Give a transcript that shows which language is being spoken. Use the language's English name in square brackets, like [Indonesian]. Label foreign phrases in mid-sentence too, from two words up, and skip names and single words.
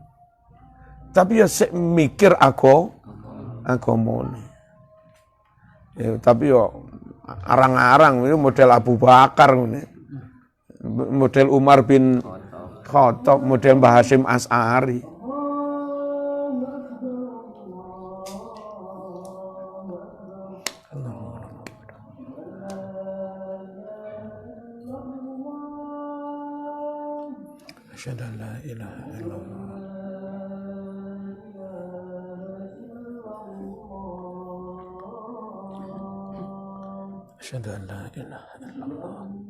[Javanese] Tapi ya sik mikir agamane. Ya tapi yo arang-arang itu model Abu Bakar ngene. Model Umar bin Khattab, model Mbah Hasyim As'ari. [Arabic] أشهد أن لا إله إلا الله. أشهد أن لا إله إلا الله.